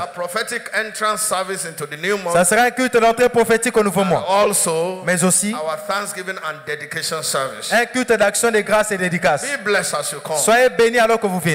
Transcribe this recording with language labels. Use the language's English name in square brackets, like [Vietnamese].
[English] a prophetic entrance service into the new month. [French] Ça sera un culte d'entrée prophétique au nouveau mois. [English] Also, [French] mais aussi [English] our Thanksgiving and dedication service. [French] Un culte d'action de grâce et dédicace. [English] Be blessed as you come. [French] Soyez bénis alors que vous venez.